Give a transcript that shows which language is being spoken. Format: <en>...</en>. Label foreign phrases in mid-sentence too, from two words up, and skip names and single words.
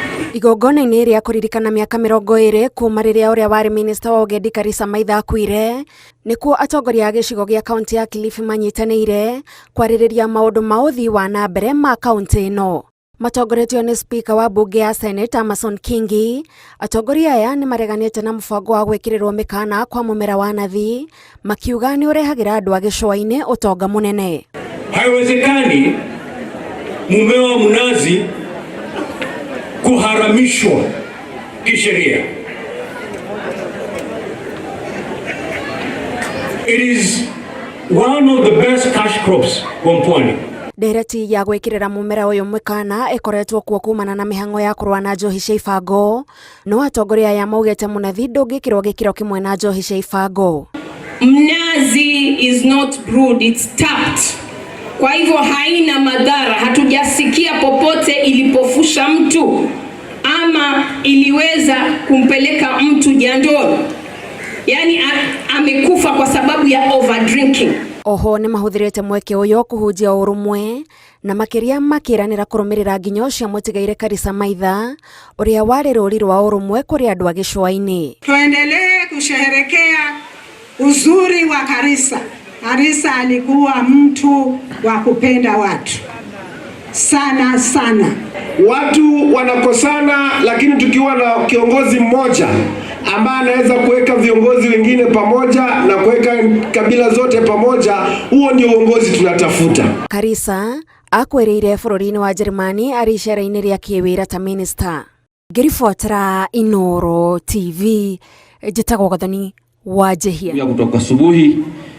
<ki>Igongona-inĩ rĩa kũririkana miaka 20 kuuma rĩrĩa ũrĩa warĩ minista wa ũgendi Karisa Maitha akuire, nĩkuo atongoria a gĩcigo gĩa kaunti ya Kilifi manyitanĩire kwarĩrĩria maũndũ ma ũthii wa na mbere ma kaunti ĩno. Matongoretio nĩ spika wa bunge ya Senate Amason Kingi. Atongoria aya nĩ mareganĩte na mũbango wa gwĩkĩrĩrwo mĩkana kwa mũmera wa nathi, makiuga nĩ ũrehagĩra andũ a gĩcũa-inĩ ũtonga mũnene.</ki> <sw>Haiwezekani mmea wa mnazi kuharamishwa kisheria.</sw> <en>It is one of the best cash crops kwa Pwani.</en> <ki>Ndereti ya gwĩkĩrĩra mũmera ũyũ mĩkana ĩkoretwo kuo kumana na mĩhang'o ya kũrũa na njohi cia ibango, no atongoria aya maugĩte mũnathi ndũngĩkĩrwo gĩkĩro kĩmwe na njohi cia ibango.</ki> <en>Mnazi is not brewed, it's tapped.</en> <sw>Kwa hivyo haina madhara, hatujasikia popote ilipofusha mtu ama iliweza kumpeleka mtu jandoni. Yani amekufa kwa sababu ya overdrinking.</sw> <ki>Oho nĩ mahũthĩrĩte mweke ũyũ kũhunjia ũrũmwe na makĩria makĩranĩra kũrũmĩrĩra nginyo cia mũtigaire Karisa Maitha ũrĩa warĩ rũri rwa ũrũmwe kũrĩ andũ a gĩcũa-inĩ.</ki> <sw>Tuendelee kusherehekea uzuri wa Karisa. Karisa alikuwa mtu wa kupenda watu sana sana. Watu wanakosana, lakini tukiwa na kiongozi mmoja ambaye anaweza kuweka viongozi wengine pamoja na kuweka kabila zote pamoja, huo ndio uongozi tunatafuta.</sw> <ki>Karisa akwĩrĩire bũrũri-inĩ wa Germany arĩ icera-inĩ rĩa kĩwĩra ta minister. Ngĩribotera Inooro TV, njĩtagwo Gathoni wa Jehia.</ki> <sw>Kutoka asubuhi</sw>